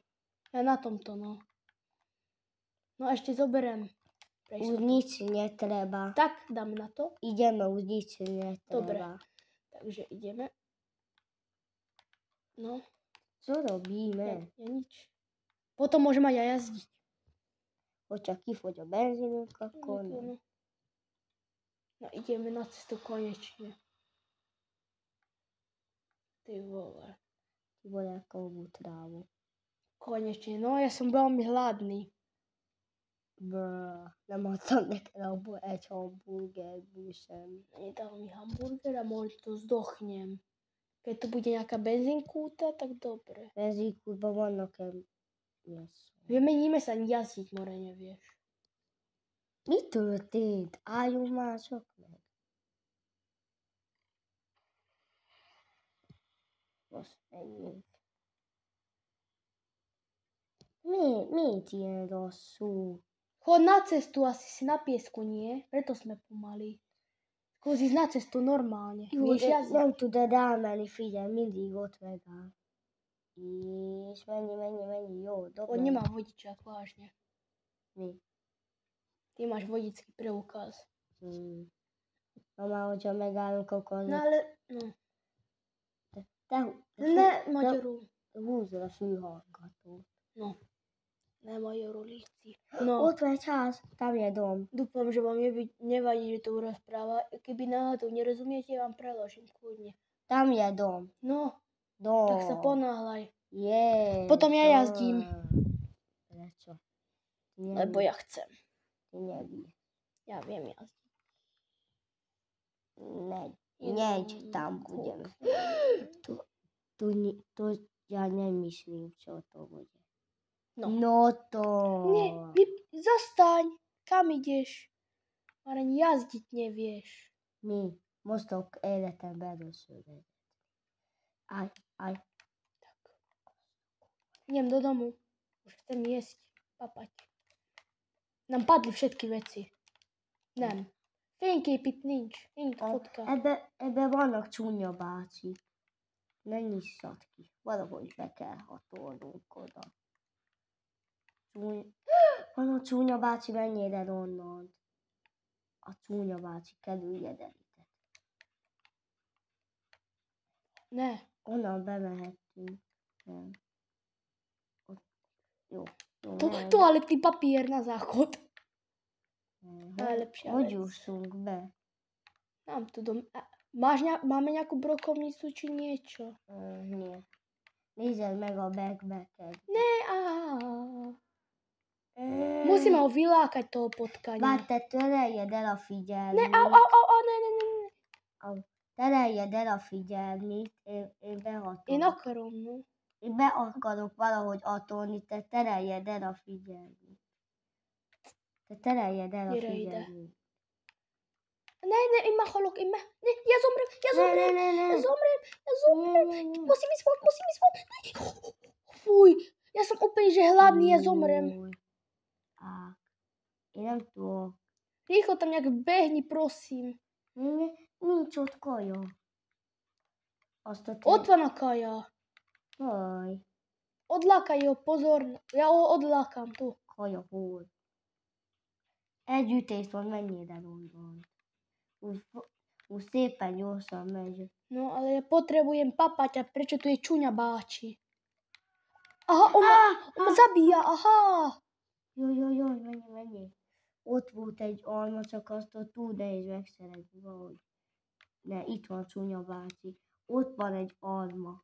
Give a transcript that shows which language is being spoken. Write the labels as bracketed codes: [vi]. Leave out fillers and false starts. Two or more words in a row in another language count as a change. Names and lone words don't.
[sk] Ja na tomto, no. No a ešte zoberiem. Už nič netreba. Tak, dám na to. Ideme, už nič netreba. Dobre. Takže ideme. No. Co robíme? Ja nič. Potom môžem aj ja jazdiť. [hu] Hogyha kifogy a benzinünk, akkor nem. [sk] No. No ideme na cestu konečne. Ty vole. Ty vole, kovú trávu. Konečne, no ja som veľmi hladný. [hu] Nem adtam neked abból egy hamburgerből sem. [sk] Nedal mi hamburger a možno to zdochnem. Keď to bude nejaká benzínkúta, tak dobre. [hu] Benzínkútban vannak yes. [sk] Vymeníme sa, jazdiť more nevieš. [hu] Mi történt? Álljunk már csak meg. Most menjünk. Miért ilyen rosszul? [sk] Chod na cestu, asi si na piesku, nie? Preto sme pomalí. Skús ísť na cestu normálne. [hu] Jó, [sk] Vieš [hu] de [sk] jazdiť? [hu] nem tudod elmenni, figyelj, mindig ott megáll. És mennyi, jó, dob On meg. [sk] nemá vodičák, vážne. [hu] Mi? [sk] Ty máš vodický preukaz. [hu] Na már, hogyha megállunk, akkor... [sk] No ale, no. [hu] Ne, Magyarul. húzd a fülhallgatót. No. Ne Magyarul, líci. No. Ott van egy ház, [sk] tam je dom. Dúfam, že vám nevadí, že to rozpráva. Keby náhodou nerozumiete, vám preložím kľudne. Tam je dom. No, Dom. tak sa ponáhľaj. Je. Potom ja dom. jazdím. Prečo? Lebo ja chcem. Ty nevíš. Ja viem jazdiť. Neď tam budeme. Tu ja nemyslím, čo to bude. No to. Nie, zastaň. Kam ideš? Már ani jazdiť nevieš. [hu] Mi? Mostok életemben először vezetni. [sk] Aj. Tak. Idem do domu. Už chcem jesť, papať. Nám padli všetky veci. [hu] Nem. Fényképit nincs. Nincs fotka. Ebbe vannak csúnya bácsik. Ne nyissad ki. Valahogy be kell hatolnunk oda. Van a csúnya bácsi, menjél el onnan. A csúnya bácsi, kerüljed el ide. Ne. Onnan bemehettünk. Nem. Ott. Jó. [sk] Toaletný papier na záchod. Najlepšia [hu] Hogy [sk] vec. [hu] jussunk be? [sk] Mám tu dom. Máme nejakú brokovnicu či niečo? Nie. [hu] Nézed meg a backpacked. [sk] Ne, Musíme ho vylákať toho potkania. [hu] Várj, te tereljed el a figyelmét. Ne, ne. Tereljed el a figyelmét, én behatolok. Én akarom, no. Én be akarok valahogy atolni, te tereljed el a figyelmét. Te tereljed el a Gyere ide. figyelmét. Ne, én már halok, Ne, [sk] ja zomrem. Musím ísť von. Fuj, ja som úplne, že hladný, ja zomrem. [hu] Én nem tudok. [sk] Rýchlo tam nejak behni, prosím. [hu] Nincs ott kaja. Ott van a kaja. Jaj, [sk] Odlákaj ho, pozor. Ja ho odlákam tu. [hu] kaja hol? Egy ütés van, menjél el onnan. Úgy szépen gyorsan megy. [sk] No, ale ja potrebujem papať a prečo tu je [hu] čuňa báči? [sk] Aha, on ma zabíja, aha. [hu] Jaj, menjél. Ott volt egy alma, csak azt ott túl nehéz megszerezni valahogy. Ne, itt van csúnya bácsi. Ott van egy alma.